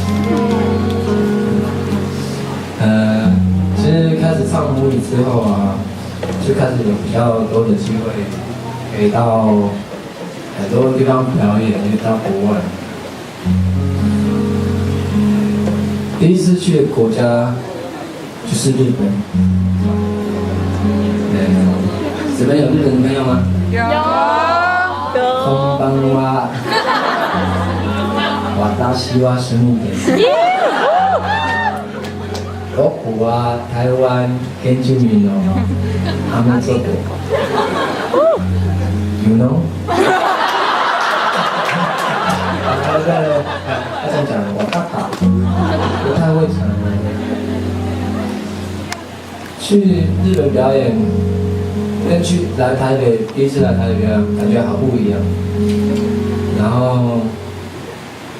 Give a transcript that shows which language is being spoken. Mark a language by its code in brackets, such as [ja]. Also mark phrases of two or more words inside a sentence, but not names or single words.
[zh] 其实开始唱母语之后啊，就开始有比较多的机会，可以到很多地方表演，也到国外。第一次去的国家就是日本。这边有日本的朋友吗？有。 [ja] こんばんは。私はスヌーです。僕は台湾原住民の浜族。 [en] You know？ [zh] 他想讲我爸爸不太会讲。去日本表演，跟去来台北第一次来台北表演感觉好不一样。然后